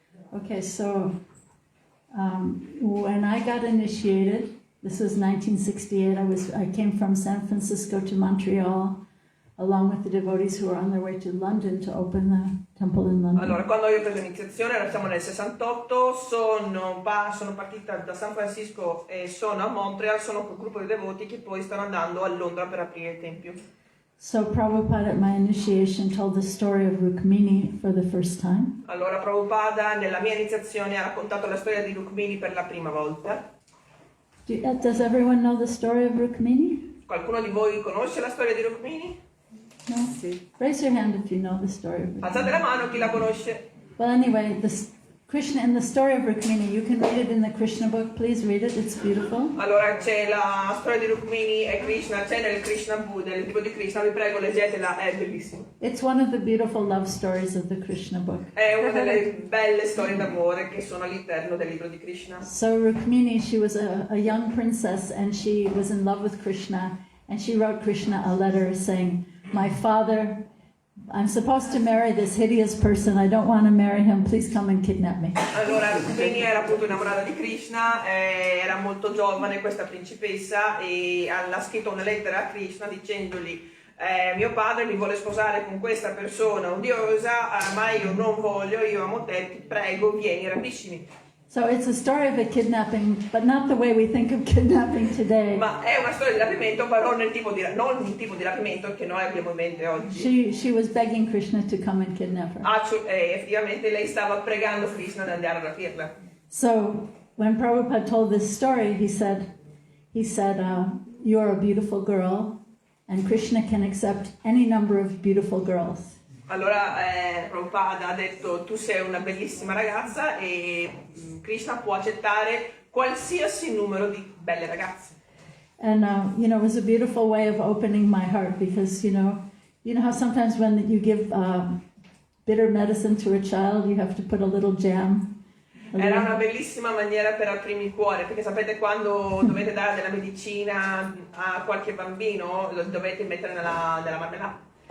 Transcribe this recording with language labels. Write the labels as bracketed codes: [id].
[en] Okay, so when I got initiated, this was 1968, I came from San Francisco to Montreal, along with the devotees who were on their way to London to open the temple in London. [it] Allora, quando io ho preso iniziazione, siamo nel 68, sono partita da San Francisco e sono a Montreal, sono col gruppo di devoti che poi stanno andando a Londra per aprire il tempio. [en] So Prabhupada at my initiation told the story of Rukmini for the first time. [it] Allora, Prabhupada nella mia iniziazione ha raccontato la storia di Rukmini per la prima volta. [en] Does everyone know the story of Rukmini? [it] Qualcuno di voi conosce la storia di Rukmini? [en] No? Raise your hand if you know the story of Rukmini. [it] Alzate la mano chi la conosce. [en] Well, anyway, Krishna, in the story of Rukmini, you can read it in the Krishna book. Please read it, it's beautiful. [it] Allora c'è la storia di Rukmini e Krishna, c'è nel Krishna Buddha, nel libro di Krishna, vi prego leggetela, è bellissimo. [en] It's one of the beautiful love stories of the Krishna book. [it] È una delle belle storie d'amore che sono all'interno del libro di Krishna. [en] So Rukmini, she was a young princess and she was in love with Krishna, and she wrote Krishna a letter saying, "My father, I'm supposed to marry this hideous person. I don't want to marry him. Please come and kidnap me." [it] Allora, Rukmini era appunto innamorata di Krishna, era molto giovane questa principessa e ha scritto una lettera a Krishna dicendogli mio padre mi vuole sposare con questa persona odiosa, ma io non voglio, io amo te, ti prego, vieni, rapiscimi. [en] So it's a story of a kidnapping, but not the way we think of kidnapping today. [it] Ma è una storia di rapimento, però non il tipo di rapimento che noi abbiamo in mente oggi. [en] She was begging Krishna to come and kidnap her. [it] Effettivamente lei stava pregando Krishna di andare a rapirla. [en] So when Prabhupada told this story, he said, "You're a beautiful girl, and Krishna can accept any number of beautiful girls." [it] Allora Prabhupada ha detto tu sei una bellissima ragazza e Krishna può accettare qualsiasi numero di belle ragazze. [en] And you know, it was a beautiful way of opening my heart, because you know how sometimes when you give bitter medicine to a child, you have to put a little jam. [it] Era una bellissima maniera per aprirmi il cuore, perché sapete quando dovete dare della medicina a qualche bambino, lo dovete mettere nella marmellata.